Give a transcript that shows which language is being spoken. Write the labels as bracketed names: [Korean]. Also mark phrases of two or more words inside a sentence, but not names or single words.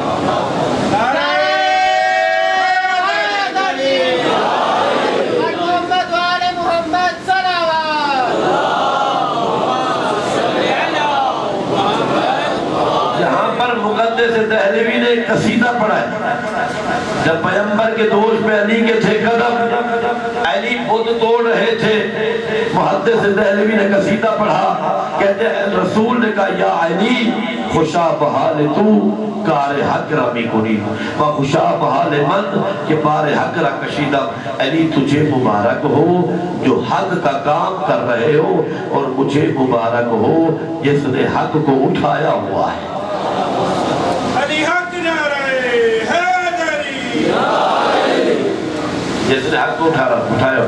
[Urdu] دہلوی نے ایک قصیدہ پڑھا ہے. جب پیمبر کے دوش پہ علی کے تھے قدم, علی بت توڑ رہے تھے, محدث دہلوی نے قصیدہ پڑھا. کہتے ہیں رسول نے کہا [Persian] یا علی خوشا بحال تو کار حق را می کنی و خوشا بحال من کہ بار حق را کشیدم. [Urdu] علی تجھے مبارک ہو جو حق کا کام کر رہے ہو, اور مجھے مبارک ہو جس نے حق کو اٹھایا ہوا ہے. جس نے حق کو اٹھایا.